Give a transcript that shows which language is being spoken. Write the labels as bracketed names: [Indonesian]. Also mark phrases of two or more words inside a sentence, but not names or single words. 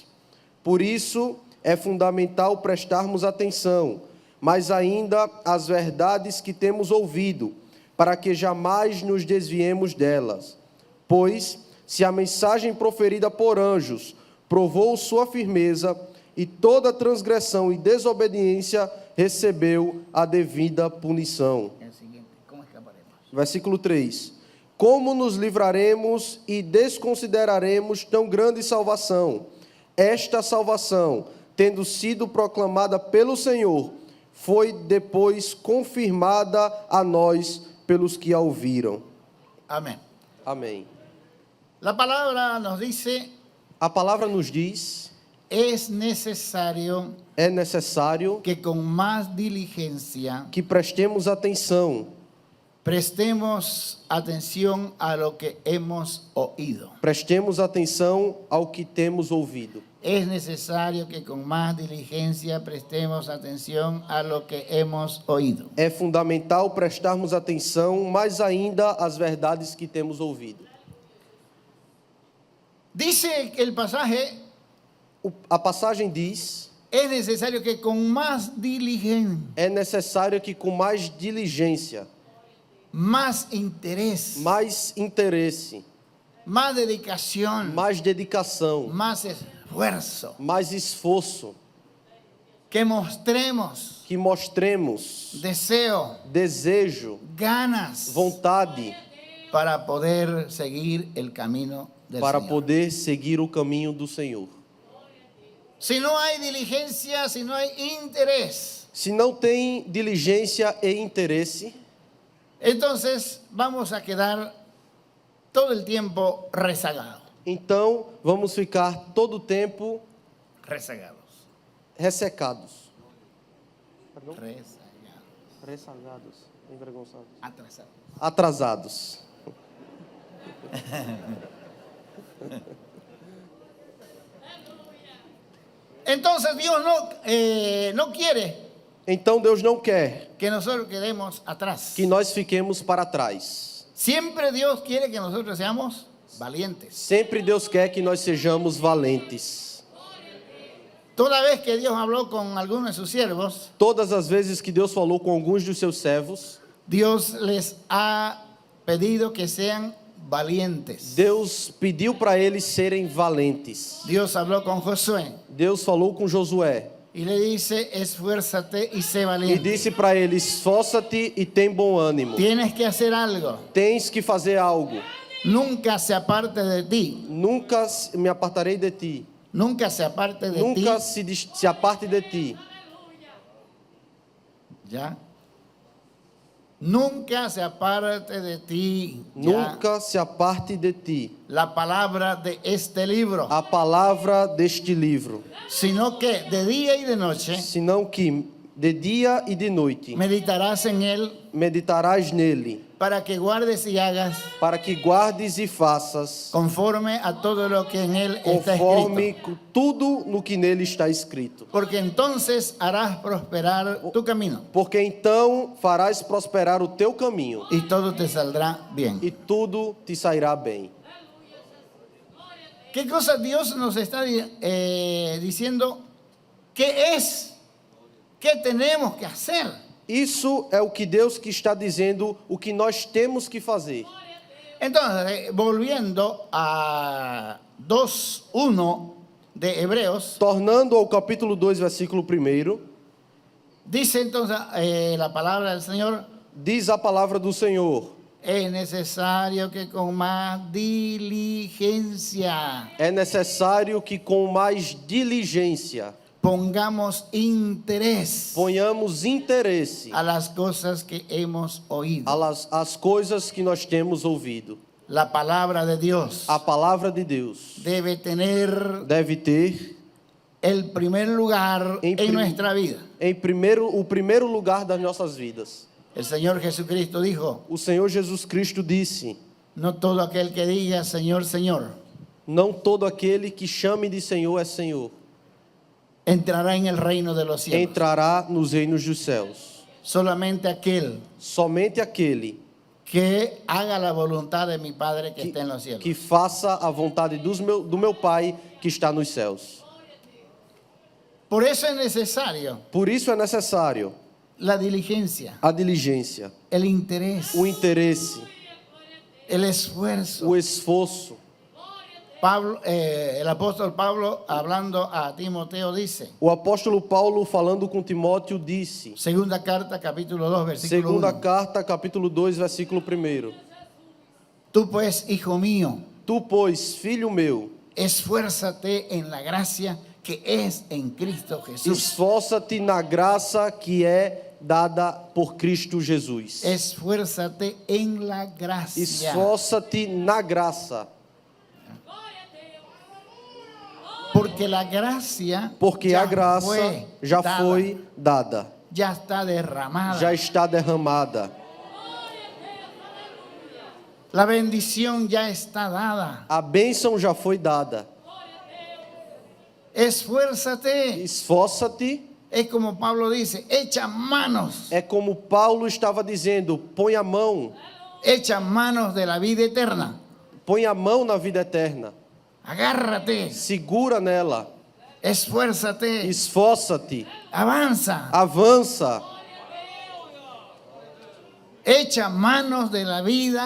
[Portuguese] Por isso é fundamental prestarmos atenção, mas ainda às verdades que temos ouvido, para que jamais nos desviemos delas. Pois, se a mensagem proferida por anjos provou sua firmeza, e toda transgressão e desobediência recebeu a devida punição. [Spanish] El siguiente, ¿cómo escaparemos? [Portuguese] Versículo 3. Como nos livraremos e desconsideraremos tão grande salvação? Esta salvação, tendo sido proclamada pelo Senhor, foi depois confirmada a nós pelos que a ouviram. [Spanish] Amén. [Portuguese] Amém. [Spanish] La palabra nos dice, [Portuguese] A palavra nos diz, [Spanish] es necesario [Portuguese] é necessário [Spanish] que con más diligencia [Portuguese] que prestemos atenção [Spanish] a lo que hemos oído. [Portuguese] Prestemos atenção ao que temos ouvido. [Spanish] Es necesario que con más diligencia prestemos atención a lo que hemos oído. [Portuguese] É fundamental prestarmos atenção mais ainda às verdades que temos ouvido. [Spanish] Dice el pasaje, [Portuguese] A passagem diz, [Spanish] es necesario que con más diligencia, [Portuguese] é necessário que com mais diligência, [Spanish] más interés, [Portuguese] mais interesse, [Spanish] más dedicación, [Portuguese] mais dedicação, [Spanish] más esfuerzo, [Portuguese] mais esforço, [Spanish] que mostremos [Portuguese] que mostremos [Spanish] deseo, [Portuguese] desejo, [Spanish] ganas [Portuguese] vontade [Spanish] para poder seguir el camino del [Portuguese] para [Spanish] Señor. [Portuguese] poder seguir o caminho do Senhor. [Spanish] Si no hay diligencia, si no hay interés, [Portuguese] Se não tem diligência e interesse, [Spanish] entonces vamos a quedar todo el tiempo rezagados. [Portuguese] então vamos ficar todo o tempo [Spanish] Rezagados. [Portuguese] ressecados. [Spanish] Rezagados. [Portuguese] Ressagados, envergonçados. [Spanish] Atrasados. [Portuguese] Atrasados. [Spanish] Entonces Dios no quiere [Portuguese] Então Deus não quer [Spanish] que nosotros quedemos atrás. [Portuguese] que nós fiquemos para trás. [Spanish] Siempre Dios quiere que nosotros seamos valientes. [Portuguese] Sempre Deus quer que nós sejamos valentes. [Spanish] Toda vez que Dios habló con algunos de sus siervos, [Portuguese] Todas as vezes que Deus falou com alguns dos seus servos, [Spanish] Dios les ha pedido que sean valientes. [Portuguese] Deus pediu para eles serem valentes. [Spanish] Dios habló con Josué [Portuguese] Deus falou com Josué [Spanish] y le dice, esfuérzate y sé [Portuguese] e [Spanish] valiente. [Portuguese] disse para ele: esforça-te e tem bom ânimo. [Spanish] Tienes que hacer algo. [Portuguese] Tens que fazer algo. [Spanish] Nunca se aparte de ti. [Portuguese] Nunca me apartarei de ti. [Spanish] Nunca se aparte de ti. Nunca se aparte de ti. ¿Ya? Nunca se aparte de ti. ¿Ya? Nunca se aparte de ti. La palabra de este libro. [Portuguese] A palavra deste livro, [Spanish] Sino que de día y de noche [Portuguese] senão que de dia e de noite [Spanish] meditarás en él [Portuguese] meditarás nele, [Spanish] para que guardes y hagas [Portuguese] para que guardes e faças [Spanish] conforme a todo lo que en él está [Portuguese] conforme [Spanish] escrito. [Portuguese] com tudo no que nele está escrito. [Spanish] Porque entonces harás prosperar tu camino [Portuguese] Porque então farás prosperar o teu caminho [Spanish] y todo te saldrá bien. [Portuguese] e tudo te sairá bem. [Spanish] ¿Qué cosa Dios nos está diciendo? ¿Qué es? ¿Qué tenemos que hacer? [Portuguese] Isso é o que Deus que está dizendo, o que nós temos que fazer. [Spanish] Entonces, volviendo a 2:1 de Hebreos, [Portuguese] Tornando ao capítulo 2, versículo 1, [Spanish] dice entonces la palabra del Señor, [Portuguese] diz a palavra do Senhor: [Spanish] es necesario que con más diligencia [Portuguese] é necessário que com mais diligência [Spanish] pongamos interés [Portuguese] ponhamos interesse [Spanish] a las cosas que hemos oído. [Portuguese] às coisas que nós temos ouvido. [Spanish] La palabra de Dios [Portuguese] A palavra de Deus [Spanish] debe tener [Portuguese] deve ter [Spanish] el primer lugar En en nuestra vida. [Portuguese] o primeiro lugar das nossas vidas. [Spanish] El Señor Jesucristo dijo, [Portuguese] O Senhor Jesus Cristo disse: [Spanish] no todo aquel que diga Señor, Señor, [Portuguese] não todo aquele que chame de Senhor é Senhor [Spanish] entrará en el reino de los cielos. [Portuguese] entrará nos reinos dos céus. [Spanish] Solamente aquel [Portuguese] Somente aquele [Spanish] que haga la voluntad de mi Padre que está en los cielos. [Portuguese] que faça a vontade do meu Pai que está nos céus. [Spanish] Por eso es necesario [Portuguese] Por isso é necessário [Spanish] la diligencia, [Portuguese] a diligência, [Spanish] el interés, [Portuguese] o interesse, [Spanish] el esfuerzo. [Portuguese] o esforço. [Spanish] Pablo, el apóstol Pablo, hablando a Timoteo, dice, [Portuguese] O apóstolo Paulo, falando com Timóteo, disse, [Spanish] segunda carta, capítulo 2, versículo [Portuguese] segunda 1. carta, capítulo 2, versículo 1. [Spanish] Tú pues, hijo mío, [Portuguese] Tu, pois, filho meu, [Spanish] esfuérzate en la gracia que es en Cristo Jesús. [Portuguese] esforça-te na graça que é dada por Cristo Jesus. [Spanish] Esfuérzate en la gracia. [Portuguese] Esforça-te na graça, [Spanish] Porque la gracia [Portuguese] porque [Spanish] ya [Portuguese] a graça [Spanish] fue [Portuguese] já [Spanish] dada, [Portuguese] foi dada, [Spanish] ya está derramada. [Portuguese] já está derramada. [Spanish] La bendición ya está dada. [Portuguese] A bênção já foi dada. [Spanish] Esfuérzate. [Portuguese] Esforça-te. [Spanish] Es como Pablo dice, echa manos [Portuguese] É como Paulo estava dizendo, põe a mão [Spanish] de la vida eterna. [Portuguese] na vida eterna. [Spanish] Agárrate, [Portuguese] Segura nela. [Spanish] esfuérzate, [Portuguese] Esforça-te. [Spanish] avanza. [Portuguese] Avança. [Spanish] Echa manos de la vida